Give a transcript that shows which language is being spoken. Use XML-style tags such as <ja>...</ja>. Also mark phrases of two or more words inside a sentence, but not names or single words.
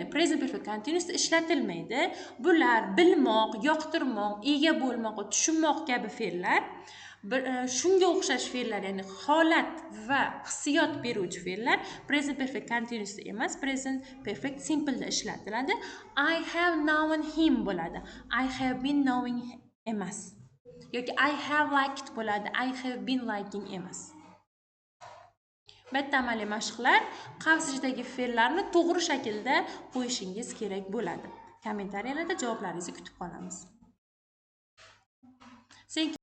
<en>Present perfect continuousda</en> <uz>ishlatilmaydi. Bular bilmoq, yoqtirmoq, ega bo'lmoq va tushunmoq kabi fe'llar. Shunga o'xshash fe'llar, ya'ni holat va hissiyot beruvchi fe'llar</uz> <en>present perfect continuousda</en> <uz>emas,</uz> <en>present perfect simple'da</en> <uz>ishlatiladi.</uz> <en>I have known him</en> <uz>bo'ladi.</uz> <en>I have been knowing emas.</en> <uz>Yoki</uz> <en>I have liked</en> <uz>bo'ladi.</uz> <en>I have been liking emas.</en> <uz>Bitta amaliy mashqlar, qavs-ichidagi fe'llarni to'g'ri shaklda qo'yishingiz kerak bo'ladi. Kommentariyalarda javoblaringizni kutib qolamiz.</uz>